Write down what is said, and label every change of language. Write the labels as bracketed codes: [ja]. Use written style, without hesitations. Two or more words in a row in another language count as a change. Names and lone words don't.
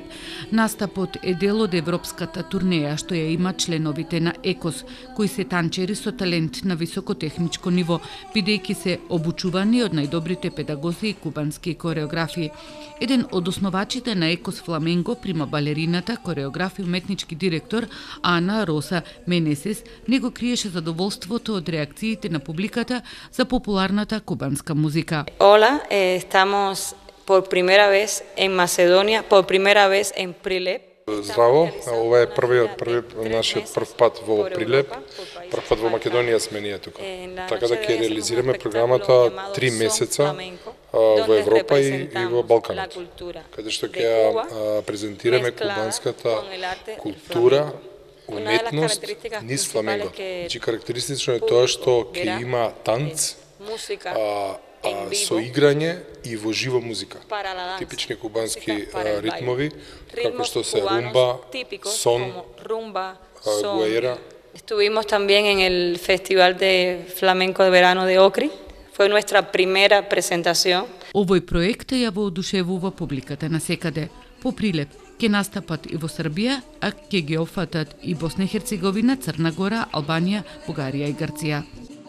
[mk] Настапот е дел од европската турнеја што ја има членовите на Екос, кои се танчери со талент на високотехничко ниво, бидејќи се обучувани од најдобрите педагози и кубански кореографи. Еден од основачите на Екос Фламенго, прима балерината, кореограф и уметнички директор Ана Роса Менесес, не го криеше задоволството од реакциите на публиката за популарната кубанска музика. [es] Hola, estamos por primera vez en Macedonia, por primera vez en Prilep. [mk] Здраво, ова е нашиот прв пат во Прилеп, прв пат во Македонија сме ние тука. Така да ќе реализираме програмата 3 месеца во Европа и во Балканот, каде што ќе презентираме кубанската култура, уметност низ фламенго. Значи карактеристично е тоа што ќе има танц, со играње и во живо музика. Типични кубански ритмови, како што се румба, сон, гуаера. [es] Estuvimos también en el Festival de Flamenco de Verano de Ocri. Fue nuestra primera presentación. [mk] Овој проект ја воодушевува публиката насекаде. По Прилеп ќе настапат и во Србија, а ќе ги опфатат и Босна и Херцеговина, Црна Гора, Албанија, Бугарија и Грција.